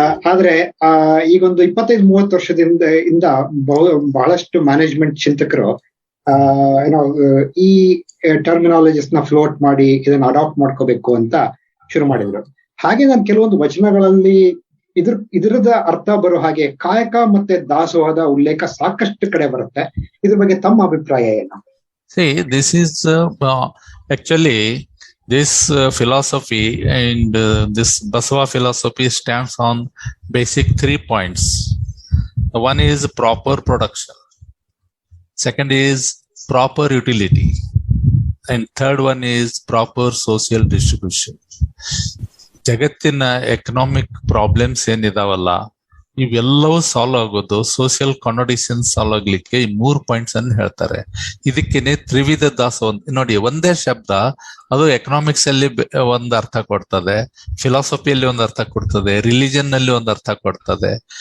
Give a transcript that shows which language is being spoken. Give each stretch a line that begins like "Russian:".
Kannada: ಆದ್ರೆ ಈಗೊಂದು 25-30 ವರ್ಷದಿಂದ ಬಹಳಷ್ಟು ಮ್ಯಾನೇಜ್ಮೆಂಟ್ ಚಿಂತಕರು ಏನೋ ಈ ಟರ್ಮಿನಾಲಜೀಸ್ ನ ಫ್ಲೋಟ್ ಮಾಡಿ ಇದನ್ನ ಅಡಾಪ್ಟ್ ಮಾಡ್ಕೋಬೇಕು ಅಂತ ಶುರು ಮಾಡಿದ್ರು. ಹಾಗೆ ನಾನು ಕೆಲವೊಂದು ವಚನಗಳಲ್ಲಿ ಇದರದ ಅರ್ಥ ಬರೋ ಹಾಗೆ ಕಾಯಕ ಮತ್ತೆ ದಾಸೋಹದ ಉಲ್ಲೇಖ ಸಾಕಷ್ಟು ಕಡೆ ಬರುತ್ತೆ. ಇದ್ರ ಬಗ್ಗೆ ತಮ್ಮ ಅಭಿಪ್ರಾಯ ಏನು?
English: See, this is actually this philosophy and this Basava philosophy stands on basic 3 points. One is proper production, second is proper utility, and third one is proper social distribution.
Kannada: ಜಗತ್ತಿನ ಎಕನಾಮಿಕ್ ಪ್ರಾಬ್ಲಮ್ಸ್ ಏನಿದಾವಲ್ಲ ಇವೆಲ್ಲವೂ solve ಆಗೋದು social contradiction solve ಆಗ್ಲಿಕ್ಕೆ ಈ 3 points ಅನ್ನು ಹೇಳ್ತಾರೆ. ಇದಕ್ಕೇನೆ ತ್ರಿವಿಧ ದಾಸೋಹ ನೋಡಿ, ಒಂದೇ ಶಬ್ದ ಅದು ಎಕನಾಮಿಕ್ಸ್ ಅಲ್ಲಿ ಒಂದು ಅರ್ಥ ಕೊಡ್ತದೆ, ಫಿಲಾಸಫಿಯಲ್ಲಿ ಒಂದು ಅರ್ಥ ಕೊಡ್ತದೆ, ರಿಲಿಜನ್ ನಲ್ಲಿ ಒಂದು ಅರ್ಥ ಕೊಡ್ತದೆ.